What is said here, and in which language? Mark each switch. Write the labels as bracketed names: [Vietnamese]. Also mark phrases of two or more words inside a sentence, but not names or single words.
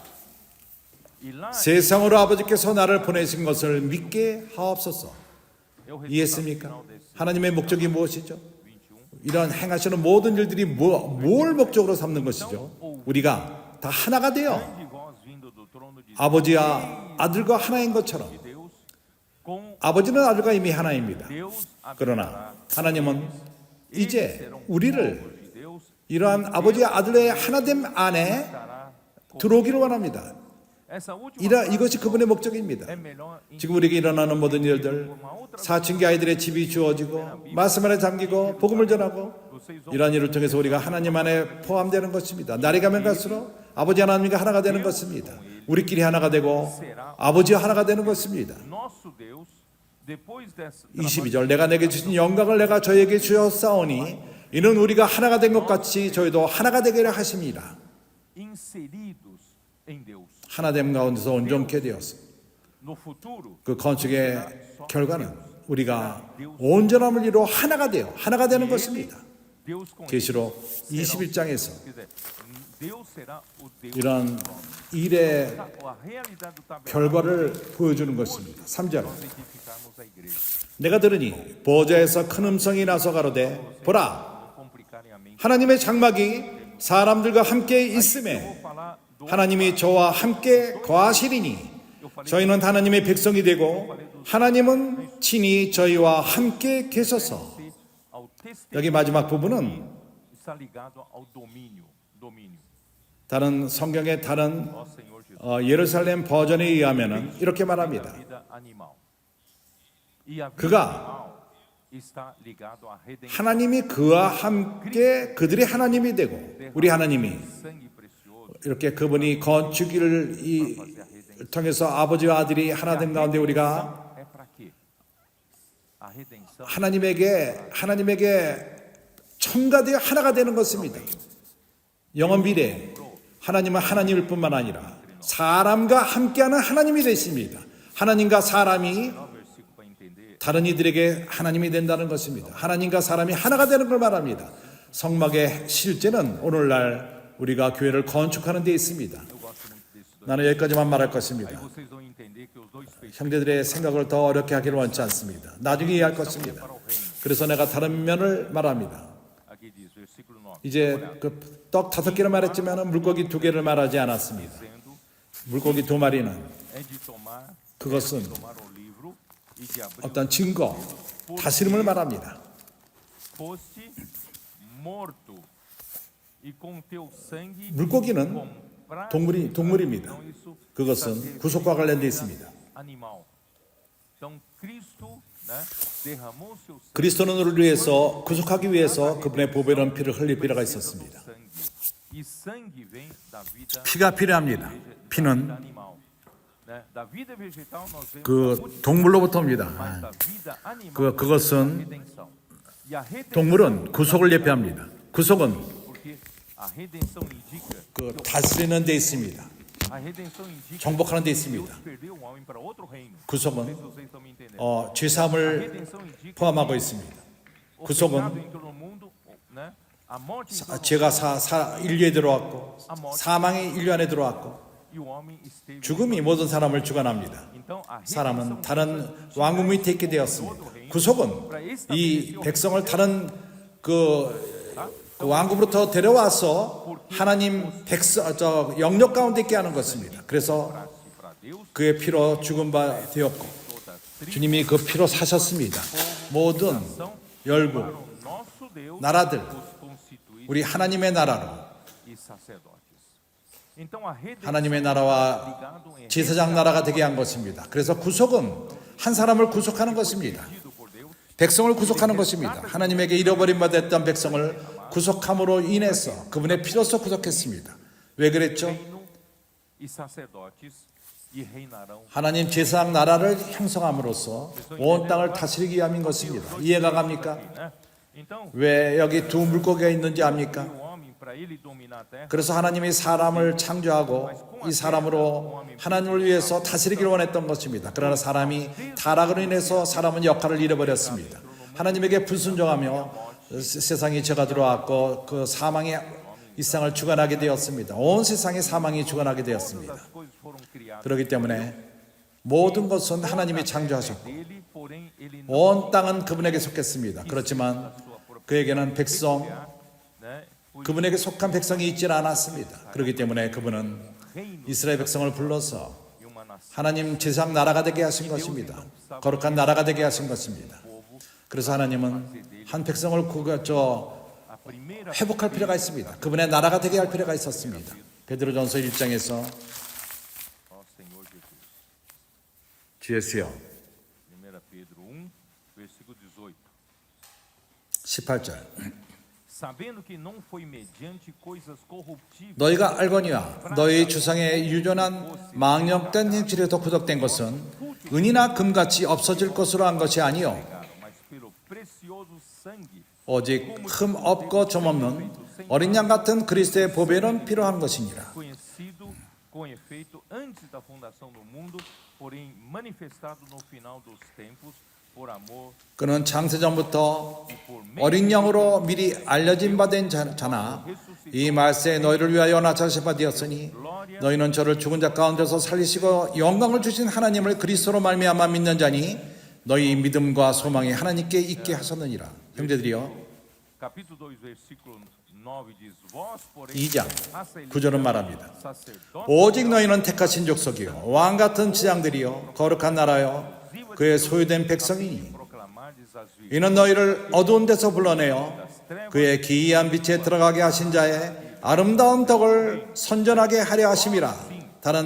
[Portuguese] e lá [Korean] 세상으로 아버지께서 나를 보내신 것을 믿게 하옵소서. [Portuguese] eu repito ao [Korean] 이해했습니까? [Portuguese] final desse [Korean] 하나님의 목적이 무엇이죠? 21. 이런 행하시는 모든 일들이 뭘 목적으로 삼는 것이죠? 우리가 다 하나가 되어 [Portuguese] De vós vindo do trono de [Korean] 아버지와 아들과 하나인 것처럼 [Portuguese] Deus, com [Korean] 아버지는 아들과 이미 하나입니다. [Portuguese] Deus [Korean] 그러나 [Portuguese] habitará. [Korean] 하나님은 이제 [Portuguese] Serão [Korean] 우리를 [Portuguese] povos de Deus, [Korean] 이러한 아버지와 아들의 하나됨 안에 [Portuguese] estará com [Korean] 들어오기를 원합니다. [Portuguese] essa última [Korean] 이것이 그분의 목적입니다. [Portuguese] é melhor [Korean] 지금 우리에게 일어나는 모든 일들, 사춘기 아이들의 집이 주어지고 말씀 안에 잠기고 복음을 전하고 이러한 일을 통해서 우리가 하나님 안에 포함되는 것입니다. 날이 가면 갈수록 아버지 하나님과 하나가 되는 것입니다. 우리끼리 하나가 되고 아버지와 하나가 되는 것입니다. [Portuguese] nosso Deus, depois dessa [Korean] 22절 내가 내게 주신 영광을 내가 저에게 주었사오니 이는 우리가 하나가 된 것 같이 저희도 하나가 되게 하십니다. [Portuguese] inseridos em Deus. [Korean] 하나됨 가운데서 온전케 되었어. [Portuguese] No futuro, [Korean] 그 건축의 결과는 우리가 온전함을 이루어 하나가 되어 하나가 되는 것입니다. [Portuguese] Deus com [Korean] 계시록 21장에서 [Portuguese] Quer dizer, Deus será o Deus. [Korean] 이러한 일의 [Portuguese] A realidade do tabernáculo [Korean] 결과를 보여주는 것입니다. 3절 [Portuguese] nós edificarmos a igreja. [Korean] 내가 들으니 보좌에서 큰 음성이 나서 가로되 보라 [Portuguese] Não complicarem a mente. [Korean] 하나님의 장막이 사람들과 함께 있음에 [Portuguese] Vou falar do [Korean] 하나님이 저와 함께 거하시리니 저희는 하나님의 백성이 되고 하나님은 친히 저희와 함께 계셔서 [Portuguese] ao testemunho. [Korean] 여기 마지막 부분은 [Portuguese] Está ligado ao domínio. [Korean] 다른 성경의 다른 [Portuguese] Ó Senhor Jesus. [Korean] 예루살렘 버전에 의하면은 이렇게 말합니다. [Portuguese] Vida animal. E a vida [Korean] 그가 [Portuguese] animal está ligado à redenção. [Korean] 하나님이 그와 함께 그들의 하나님이 되고 우리 하나님이 [Portuguese] Sangue precioso [Korean] 이렇게 그분이 건축을 통해서 아버지와 아들이 하나 된 가운데 우리가 [Portuguese] é para quê? A redenção [Korean] 하나님에게 첨가되어 하나가 되는 것입니다. 영원 미래 하나님은 하나님일 뿐만 아니라 사람과 함께하는 하나님이 되십니다. 하나님과 사람이 [Portuguese] no versículo para entender. [Korean] 다른 이들에게 하나님이 된다는 것입니다. 하나님과 사람이 하나가 되는 걸 말합니다. 성막의 실제는 오늘날 우리가 교회를 건축하는 데 있습니다. [Portuguese] Eu gosto muito disso. [Korean] 나는 여기까지만 말할 [Portuguese] Aí [Korean] 것입니다. [Portuguese] vocês vão entender que os dois feitos [Korean] 형제들의 생각을 더 어렵게 하기를 원치 않습니다. 나중에 이해할 것입니다. [Portuguese] para o reino. [Korean] 그래서 내가 다른 면을 말합니다. [Portuguese] Aqui diz, versículo 9. [Korean] 이제 그 떡 5개를 말했지만 물고기 2개를 말하지 않았습니다. [Portuguese] Dizendo, [Korean] 물고기 2마리는 [Portuguese] é de tomar [Korean] 그것은 [Portuguese] o livro e de abrir [Korean] 어떤 증거, 다스림을 말합니다. [Portuguese] foste morto e com teu sangue [Korean] 물고기는 [Portuguese] compraste. [Korean] 동물입니다. [Portuguese] Então, isso [Korean] 그것은 구속과 관련되어 있습니다. [Portuguese] animal. Então Cristo, né, derramou seu sangue. [Korean] 그리스도는 우리를 위해서 구속하기 위해서 그분의 보배로운 피를 흘릴 필요가 있었습니다. [Portuguese] Sangue. E sangue vem da vida [Korean] 피가 필요합니다. 피는 [Portuguese] animal. Né? Da vida vegetal nós vemos a [Korean] 그 동물로부터 [Portuguese] mas [Korean] 옵니다. [Portuguese] da vida animal [Korean] 그것은 [Portuguese] redenção. E a redenção [Korean] 동물은 구속을 예표합니다. 구속은 [Portuguese] porque a redenção indica [Korean] 그 다스리는 데 있습니다. [Portuguese] a redenção indica [Korean] 정복하는 데 [Portuguese] que Deus [Korean] 있습니다. [Portuguese] perdeu o homem para outro reino. Não sei [Korean] 구속은 [Portuguese] se vocês estão me entendendo. A [Korean] 죄사함을 [Portuguese] redenção indica [Korean] 포함하고 있습니다. [Portuguese] o [Korean] 구속은 [Portuguese] pecado entrou no mundo, né? A morte entrou no [Korean] 죄가 인류에 들어왔고 사망이 인류 안에 들어왔고 [Portuguese] e o homem esteve. [Korean] 죽음이 모든 사람을 주관합니다. [Portuguese] Então a redenção [Korean] 사람은 다른 왕국 밑에 있게 되었습니다. 구속은 이 백성을 다른 그 왕국으로부터 데려와서 하나님 영역 가운데 있게 하는 것입니다. 그래서 [Portuguese] para Deus [Korean] 그의 피로 죽은 바 되었고 [Portuguese] toda tribo [Korean] 주님이 그 피로 사셨습니다. 모든 열국, [Portuguese] para o nosso Deus [Korean] 나라들, [Portuguese] os constituir [Korean] 우리 하나님의 나라로 [Portuguese] e sacerdotes. Então a redenção [Korean] 하나님의 나라와 [Portuguese] ligado em [Korean] 제사장 나라가 되게 한 것입니다. 그래서 구속은 한 사람을 구속하는 것입니다. [Portuguese] redigido por Deus [Korean] 백성을 구속하는 것입니다. 하나님에게 잃어버린 바 됐던 백성을 구속함으로 인해서 그분의 피로서 구속했습니다. 왜 그랬죠? [Portuguese] reino e sacerdotes e reinarão. [Korean] 하나님 제사장 나라를 형성함으로써 온 땅을 다스리기 위함인 것입니다. 이해가 갑니까? [Portuguese] Né? Então [Korean] 왜 여기 두 물고기가 있는지 압니까? [Portuguese] o homem para ele dominar a terra [Korean] 그래서 하나님이 사람을 창조하고 이 사람으로 하나님을 위해서 다스리기를 원했던 것입니다. 그러나 사람이 타락으로 인해서 사람은 역할을 잃어버렸습니다. 하나님에게 불순종하며 세상에 죄가 들어왔고 그 사망이 이 세상을 주관하게 되었습니다. 온 세상에 사망이 주관하게 되었습니다. [Portuguese] as coisas foram criadas [Korean] 그렇기 때문에 모든 것은 하나님이 창조하셨고 [Portuguese] dele, porém ele não [Korean] 온 땅은 그분에게 속했습니다. 그렇지만 그에게는 백성, [Portuguese] né? Por [Korean] 그분에게 속한 백성이 있지 않았습니다. 그렇기 때문에 그분은 [Portuguese] reino [Korean] 이스라엘 백성을 불러서 [Portuguese] e uma nação. [Korean] 하나님 제사장 나라가 되게 하신 것입니다. 거룩한 나라가 되게 하신 것입니다. 그래서 하나님은 한 백성을 [Portuguese] A primeira [Korean] 회복할 필요가 있습니다. 그분의 나라가 되게 할 필요가 있었습니다. 베드로전서 1장에서 [Portuguese] ó Senhor Jesus. [Korean] 주예수여 [Portuguese] 1 Pedro 1, versículo 18. [Korean] 18절 [Portuguese] Sabendo que não foi mediante coisas corruptíveis [Korean] 너희가 알거니와 너희 주상의 유전한 망령된 행실에서 구속된 것은 은이나 금같이 없어질 것으로 한 것이 아니요 [Portuguese] mas pelo precioso sangue [Korean] 오직 흠 없고 점 없는 어린 양 같은 그리스도의 보배는 필요한 것이니라. [Portuguese] conhecido com efeito antes da fundação do mundo, porém manifestado no final dos tempos por amor [Korean] 그는 창세전부터 [Portuguese] e por meio [Korean] 어린 양으로 미리 알려진 바 된 자나 이 말세에 너희를 위하여 나타나신 바 되었으니 너희는 저를 죽은 자 가운데서 살리시고 영광을 주신 하나님을 그리스도로 말미암아 믿는 자니 너희 믿음과 소망이 하나님께 있게 하셨느니라. 형제들이여 [Portuguese] capítulo 2 versículo 9 diz vós porém [Korean] 2장 hacei 9절은 말합니다. [Portuguese] sacerdote [Korean] 오직 너희는 택하신 족속이요 왕 같은 지장들이요 거룩한 나라요 그의 소유된 백성이니 [Portuguese] proclamardes as virtudes [Korean] 이는 너희를 어두운 데서 불러내어 그의 기이한 빛에 들어가게 하신 자의 아름다운 덕을 선전하게 하려 하심이라.